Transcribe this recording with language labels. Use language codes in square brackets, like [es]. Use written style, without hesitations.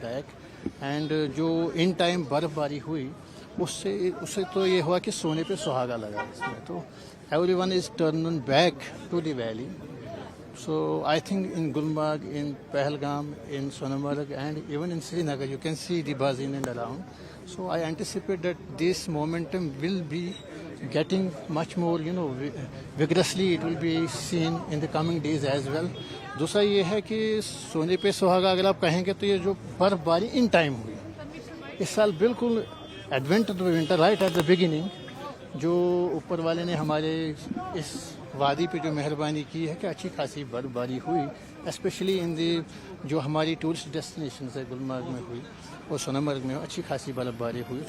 [ur] And جو in time برف باری ہوئی اس سے تو یہ ہوا کہ سونے پہ سہاگا لگا اس میں. [en] تو everyone is turn back to the valley. So I think in Gulmarg, in Pahalgam, in Sonamarg and even in Srinagar you can see the buzz in and around. So I anticipate that this momentum will be getting much more, vigorously it will be seen in the coming days as well. [ur] دوسرا یہ ہے کہ سونے پہ سہاگا اگر آپ کہیں گے تو یہ جو برف باری ان ٹائم ہوئی اس سال بالکل [en] advent of winter right at the beginning, [ur] جو اوپر والے نے ہمارے اس وادی پہ جو مہربانی کی ہے کہ اچھی خاصی برف باری ہوئی، [en] especially in the [ur] جو ہماری ٹورسٹ ڈیسٹینیشنز ہے گلمرگ میں ہوئی اور سونامرگ میں اچھی خاصی برف باری ہوئی.